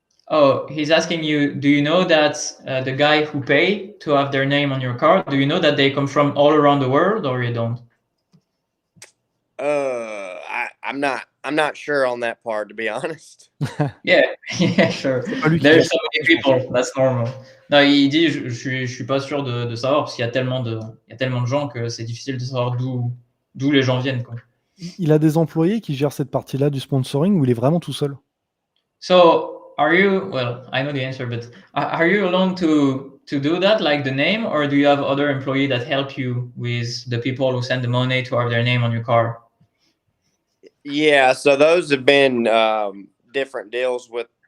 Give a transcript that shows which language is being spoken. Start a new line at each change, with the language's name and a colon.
English: Oh, he's asking you, do you know that the guy who pay to have their name on your car, do you know that they come from all around the world, or you don't? I'm not sure on that part, to be honest. Yeah, sure. There's so many people, that's normal.
French: Non, il dit, je suis pas sûr de savoir, parce qu'il y a tellement de gens que c'est difficile de savoir d'où les gens viennent, quoi. Il a des employés qui gèrent cette partie-là du sponsoring, ou il est vraiment tout seul?
English: So, well, I know the answer, but are you alone to do that, like the name, or do you have other employees that help you with the people who send the money to have their name on your car? Yeah, so those have been different deals with